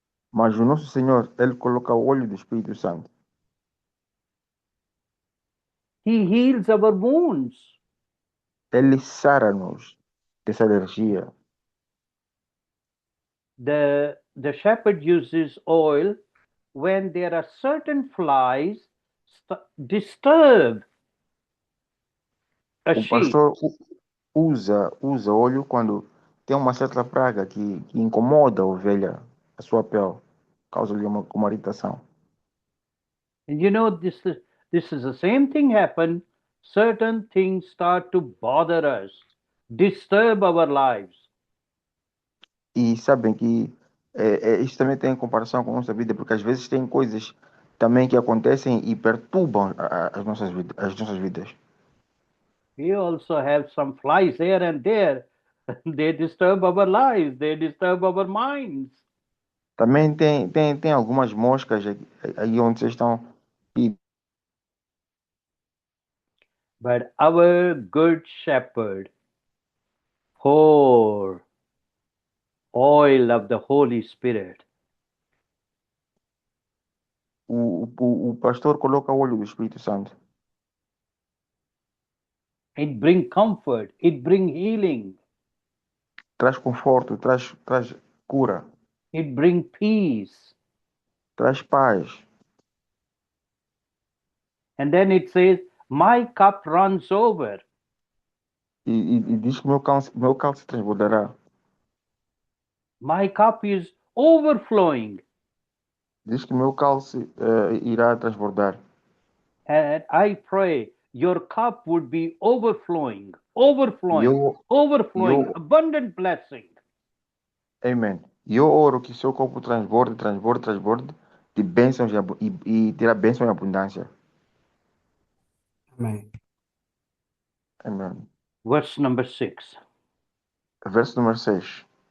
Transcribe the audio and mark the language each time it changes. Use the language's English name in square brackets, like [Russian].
[Portuguese] Mas o nosso Senhor, Ele coloca o óleo do Espírito Santo. [English] He heals our wounds. [Portuguese] Ele sara-nos dessa alergia. [English] The shepherd uses oil when there are certain flies disturb a [Portuguese] O [English] sheep. [Portuguese] pastor usa óleo quando tem uma certa praga que incomoda a ovelha, a sua pele, causa-lhe uma irritação. [English] And you know, this is the same thing happen. Certain things start to bother us, disturb our lives. [Portuguese] E sabem que isso também tem comparação com a nossa vida, porque às vezes tem coisas também que acontecem e perturbam as nossas vidas. [English] We also have some flies here and there. They disturb our lives, they disturb our minds. [Portuguese] Também tem algumas moscas aí onde vocês estão. E [English] But our good shepherd pour oil of the Holy Spirit. [Portuguese] o pastor coloca o óleo do Espírito Santo. [English] It bring comfort, it bring healing, [Portuguese] Traz conforto, traz cura, [English] it bring peace. [Portuguese] traz paz. [English] And then it says, my cup runs over. [Portuguese] E diz que meu cálice transbordará. [English] My cup is overflowing. [Portuguese] Diz que meu cálice irá transbordar. [English] And I pray your cup would be overflowing, overflowing, [Portuguese] Eu- [English] overflowing, [Portuguese] eu- [English] abundant blessing. [Portuguese] Amém. E eu oro que seu corpo transborde de bênçãos e terá bênção em abundância. Amém. Amém. [English] Verse number 6. [Portuguese] Verso número 6.